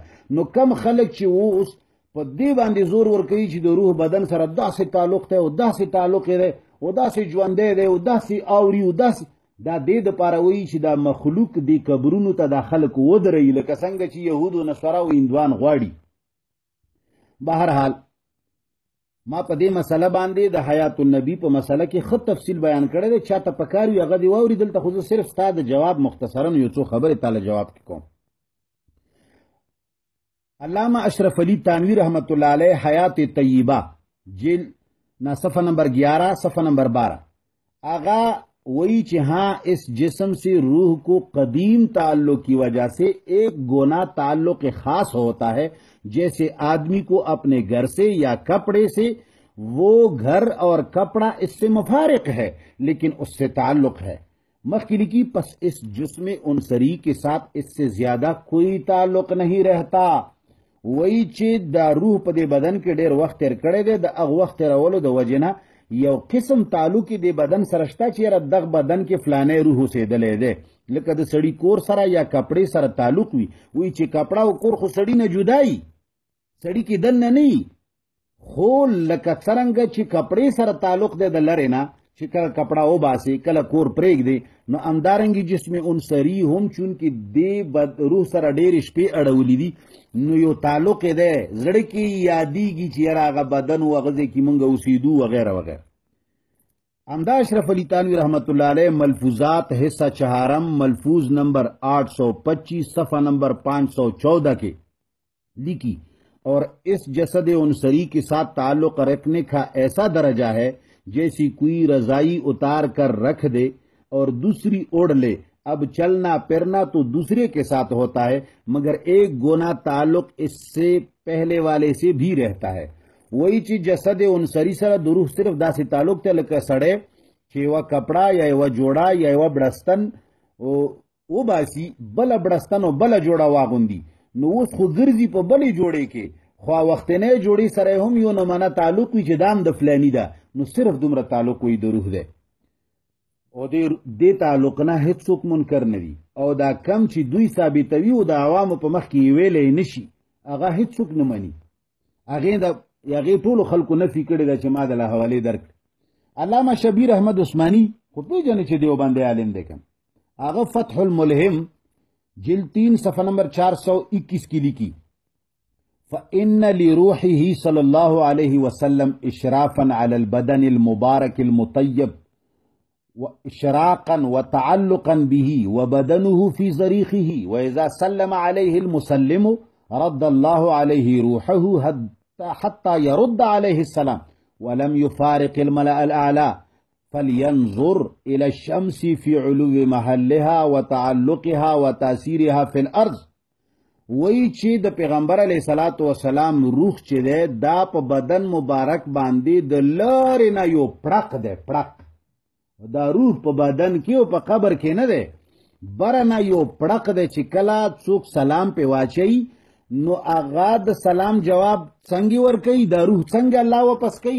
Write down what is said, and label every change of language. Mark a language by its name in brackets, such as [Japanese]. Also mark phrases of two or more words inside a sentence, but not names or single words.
[Pashto] نو کم خلک چې اوس په دې باندې زور ورکوي چې د روح بدن سره داسې تعلق دی او داسې تعلق دی او داسې ژوندی دی او داسې اوري او داسې، دا دې دپاره وایي چې دا مخلوق دې قبرونو ته دا خلک ودروي لکه څنګه چې یهود و نصارا او هندوان غواړي. بهرحال ما په دې مسله باندې د حیات النبی په مسله کې ښه تفصیل بیان کړی دی، چاته پکار وي هغه دې واوري. دلته خو زه صرف ستا د جواب مختصرا یو څو خبرې تاله جواب کې کوم. [Urdu] علامہ اشرف علی تانوی رحمت اللہ علیہ حیات طیبہ جیل نا صفحہ نمبر 11 صفحہ نمبر 12 آغا [Pashto] وہی چې [Urdu] ہاں اس جسم سے روح کو قدیم تعلق کی وجہ سے ایک گونا تعلق خاص ہوتا ہے، جیسے آدمی کو اپنے گھر سے یا کپڑے سے، وہ گھر اور کپڑا اس سے مفارق ہے لیکن اس سے تعلق ہے. مخکلی کی پس اس جسم عنصری کے ساتھ اس سے زیادہ کوئی تعلق نہیں رہتا. [Pashto] وی چې دا روح په دې بدن کې ډېر وخت تیر کړی دی، د هغه وخت تیرولو د وجې نه یو قسم تعلق یې د بدن سره شته چې یاره دغه بدن کې فلانی روح اوسېدلی دی. لکه د سړي کور سره یا کپړې سره تعلق وي، وایي چې کپړه او کور خو سړي نه جدا وي، سړي کې دننه نه وي، خو لکه څرنګه چې کپړې سره تعلق دی د لرې نه چې کله کپړه وباسي کله کور پرېږدي، نو همدارنګې جسم عنصري هم چونکې دې روح سره ډېرې شپې اړولي دي، نو یو تعلق یې دی زړه کې یادېږي چې یاره هغه بدن و هغه ځای کې مونږ اوسېدو وغیره وغیره. [Urdu] همدا اشرف علی تانوی رحمت اللہ علیہ ملفوظات حصہ چہارم ملفوظ نمبر 825 صفحہ نمبر 514 کے لکھی، اور اس جسد عنصری کے ساتھ تعلق رکھنے کا ایسا درجہ ہے جیسی کوئی رضائی اتار کر رکھ دے اور دوسری اوڑھ لے. اب چلنا پھرنا تو دوسرے کے ساتھ ہوتا ہے مگر ایک گونا تعلق اس سے پہلے والے سے بھی رہتا ہے. وہی چیز [Pashto] جسد عنصری سره د روح صرف داسې تعلق ته لکه سړی چې یوه کپړه یا یوه جوړه یا یوه بړستن وباسي بله بړستن او بله جوړه واغوندي، نو اوس خو ګرځي په بلې جوړې کې، خو وختنۍ جوړې سره هم یو نمانه تعلق وي چې دا هم د فلاني ده، نو صرف دومره تعلق وي د روح دی. او دې تعلق نه هېڅوک منکر نه دي، او دا کم چې دوی ثابتوي او د عوامو په مخ کې یې ویلی نه شي هغه هېڅوک نه مني. هغې ټولو خلکو نفي کړې ده چې ما د له حوالې درکړي. علامه شبیر احمد عثماني خو پېژنې چې دیوبندی عالم دی کم، هغه فتح الملهم جلد 3 صفحه نمبر 421 [Urdu] کی لکھی، [Arabic] فإن لروحه صلی اللہ علیہ وسلم اشرافا علی البدن المبارک المطیب اشراقا وتعلقا به وبدنه في زريخه وإذا سلم عليه المسلم رد الله عليه روحه حتى يرد عليه السلام ولم يفارق الملأ الأعلى فلينظر إلى الشمس في علو محلها وتعلقها وتأثيرها في الأرض. [Pashto] وی چې د پیغمبر [Arabic] علیه الصلاۃ والسلام [Pashto] روح چې ده دا په بدن مبارک باندې د لارې نه یو پړق ده، پړق دا روح په بدن کې او په قبر کې نه ده، بره نه یو پړق ده چې کله څوک سلام په واچي نو هغه د سلام جواب څنګه ورکوي، دا روح څنګه الله واپس کوي.